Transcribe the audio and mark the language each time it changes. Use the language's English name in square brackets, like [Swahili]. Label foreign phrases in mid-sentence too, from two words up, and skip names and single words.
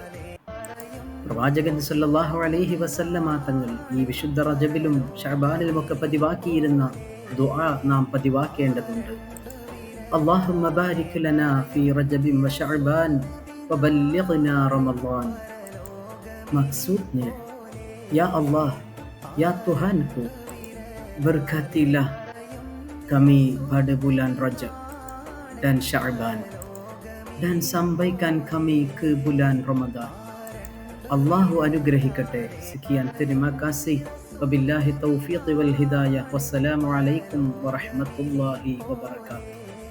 [Malayalam] പ്രവാചകൻ [Arabic] صلى الله عليه وسلم [Malayalam] തങ്ങൾ ഈ വിശുദ്ധ റജബിലും ശഅബാനിലുമൊക്കെ പതിവാക്കിയിരുന്ന ദുആ നാം പതിവാക്കേണ്ടതുണ്ട്. [Arabic] اللهم بارك لنا في رجب وشعبان وبلغنا رمضان. [Indonesian] maksudnya, ya Allah, ya Tuhanku, berkatilah kami pada bulan Rajab dan Sya'ban, dan sampaikan kami ke bulan Ramadan. [Malayalam] Allahu അനുഗ്രഹിക്കട്ടെ. [Indonesian] Sekian, terima kasih. [Arabic] وبالله التوفيق والهداية. والسلام عليكم ورحمة الله وبركاته.